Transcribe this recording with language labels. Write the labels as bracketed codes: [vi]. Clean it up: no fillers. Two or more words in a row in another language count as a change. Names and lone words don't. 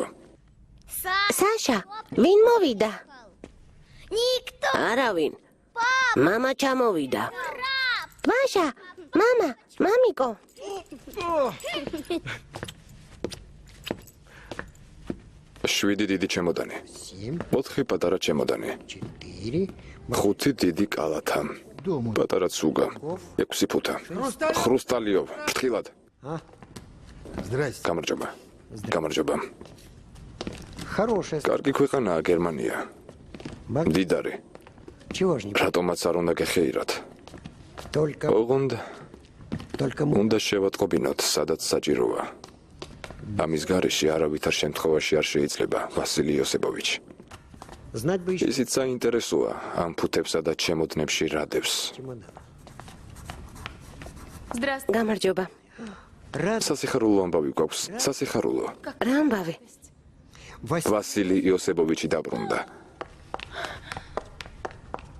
[ka] Саша, ვინ მოვიდა? [ru] Никто. [ka] არავინ. მამა ჩამოვიდა. [ru] Маша, мама, мамико. [ka] შვიდი დიდი ჩემოდანი. 4 პატარა ჩემოდანი. 5 დიდი კალათა. პატარა ცუგა. 6 ფუთა. ხრუსტალიო, ფრთხილად. [ru] Здрасте. [ka] გამარჯობა. გამარჯობა. [ru] Хорошая. [ka] კარგი ქვეყანაა გერმანია. დიდარი. [ru] Чего ж не [ka] რატომაც არ უნდა გეხეირათ? [ru] только [ka] უნდა შევატყობინოთ, სადაც საჭიროა. ამის გარეშე არავითარ შემთხვევაში არ შეიძლება, ვასილი იოსებოვიჩ. [ru] знать бы еще [ka] ისიც საინტერესოა, ამ ფუთებსა და ჩემოდნებში რა დევს. [ru] Здравствуй. [ka] გამარჯობა. [ru] рад [ka] სასიხარულო ამბავი გვაქვს, სასიხარულო. რა ამბავი? ვასილი იოსებოვიჩი დაბრუნდა.